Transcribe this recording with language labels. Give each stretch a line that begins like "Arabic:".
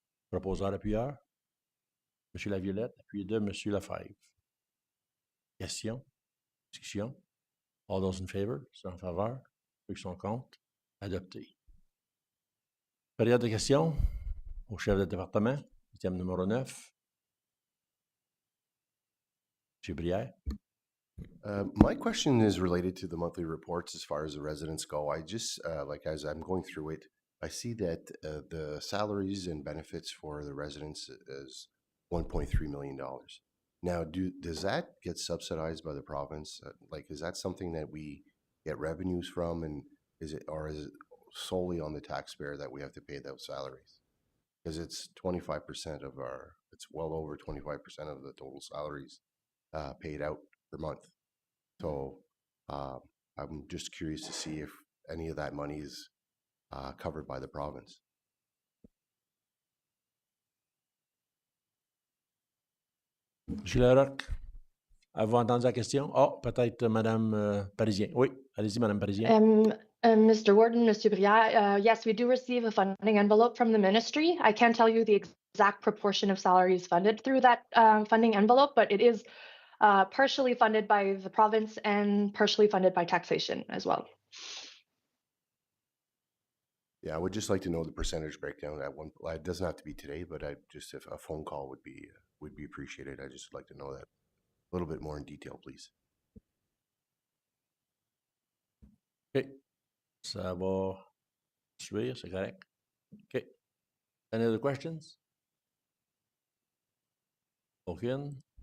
French: Proposeur appuyeur, M. Laviolette, appuyé de M. Lefebvre. Question? Discussion?
English: All those in favor?
French: Ceux en faveur? Ceux qui sont contre? Adopté. Période de questions au chef de département, item numéro 9. M. Brière.
English: My question is related to the monthly reports as far as the residents go. I just, as I'm going through it, I see that the salaries and benefits for the residents is $1.3 million. Now, does that get subsidized by the province? Is that something that we get revenues from, and is it solely on the taxpayer that we have to pay those salaries? Because it's 25% of it's well over 25% of the total salaries paid out per month. So I'm just curious to see if any of that money is covered by the province.
French: M. Larocque, avez-vous entendu la question? Oh, peut-être Mme Parisien. Oui, allez-y, Mme Parisien.
English: Mr. Warden, Mr. Brière, yes, we do receive a funding envelope from the ministry. I can't tell you the exact proportion of salaries funded through that funding envelope, but it is partially funded by the province and partially funded by taxation as well. Yeah, I would just like to know the percentage breakdown. It doesn't have to be today, but if a phone call would be appreciated. I just like to know that a little bit more in detail, please. OK.
French: Ça va suivre, c'est correct. OK.
English: Any other questions?
French: Aucune?